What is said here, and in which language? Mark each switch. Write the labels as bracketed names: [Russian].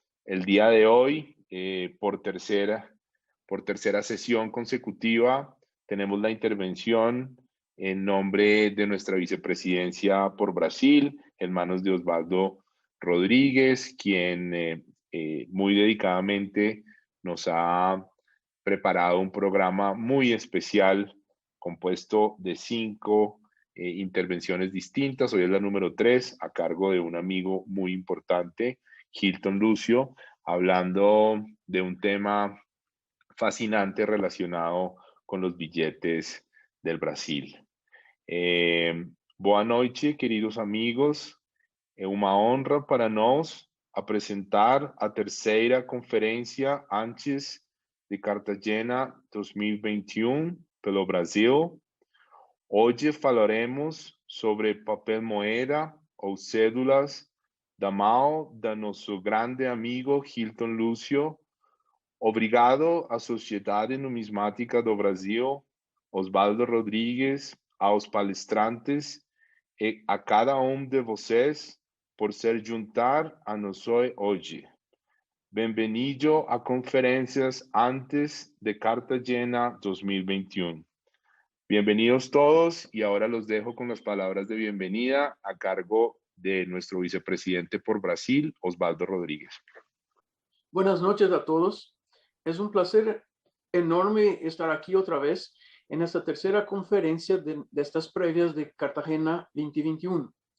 [Spanish] El día de hoy, por tercera sesión consecutiva, tenemos la intervención en nombre de nuestra vicepresidencia por Brasil, en manos de Osvaldo Rodríguez, quien muy dedicadamente nos ha preparado un programa muy especial compuesto de 5 intervenciones distintas. Hoy es la número 3, a cargo de un amigo muy importante, Hilton Lucio, hablando de un tema fascinante relacionado con los billetes del Brasil. [Portuguese] Boa noite, queridos amigos. É uma honra para nós apresentar a terceira conferência antes de Cartagena 2021 pelo Brasil. Hoje falaremos sobre papel moeda ou cédulas da mão da nosso grande amigo Hilton Lucio. Obrigado à Sociedade Numismática do Brasil, Osvaldo Rodrigues, aos palestrantes e a cada de vocês por se juntar a nós hoje. Bem-vindo a conferências antes de Cartagena 2021. [Spanish] Bienvenidos todos y ahora los dejo con las palabras de bienvenida a cargo de nuestro vicepresidente por Brasil, Osvaldo Rodríguez. Buenas noches a todos. Es un placer enorme estar aquí otra vez en esta tercera conferencia de estas previas de Cartagena 2021.